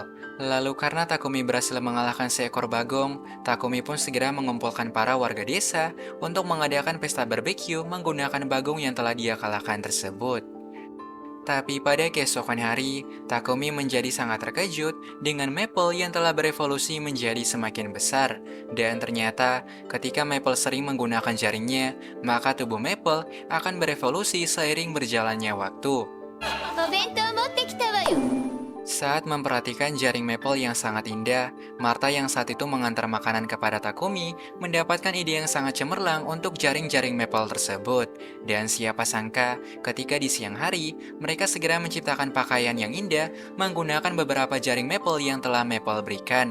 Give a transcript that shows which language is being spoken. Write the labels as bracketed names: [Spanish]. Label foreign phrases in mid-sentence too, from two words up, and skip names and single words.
[Indonesian] Lalu karena Takumi berhasil mengalahkan seekor bagong, Takumi pun segera mengumpulkan para warga desa untuk mengadakan pesta barbeque menggunakan bagong yang telah dia kalahkan tersebut. Tapi pada keesokan hari, Takumi menjadi sangat terkejut dengan Maple yang telah berevolusi menjadi semakin besar. Dan ternyata, ketika Maple sering menggunakan jaringnya, maka tubuh Maple akan berevolusi seiring berjalannya waktu. [Japanese] お弁当持ってきたわよ。 [Indonesian] Saat memperhatikan jaring Maple yang sangat indah, Martha yang saat itu mengantar makanan kepada Takumi mendapatkan ide yang sangat cemerlang untuk jaring-jaring Maple tersebut. Dan siapa sangka, ketika di siang hari, mereka segera menciptakan pakaian yang indah menggunakan beberapa jaring Maple yang telah Maple berikan.